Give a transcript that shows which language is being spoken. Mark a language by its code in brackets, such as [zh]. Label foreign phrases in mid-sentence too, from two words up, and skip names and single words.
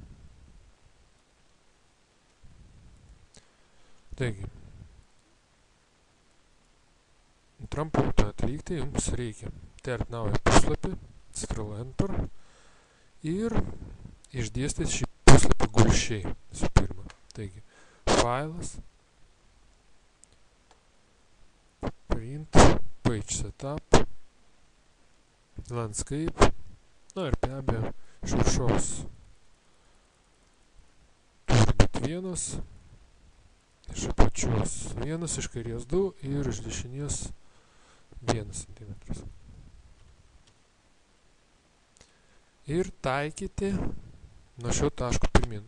[lt] Taigi, antram punktą atlikti jums reikia terti naują puslapį, Ctrl+Enter ir išdėstyti šį puslapį gulsčiai visų pirma. Taigi, failas, [en] print, page setup, landscape, [lt] ir be abejo iš viršaus turi būti vienas, iš apačios vienas, iš kairės 2 ir iš dešinės 1 cm. Ir taikyti nuo šio taško pirmin.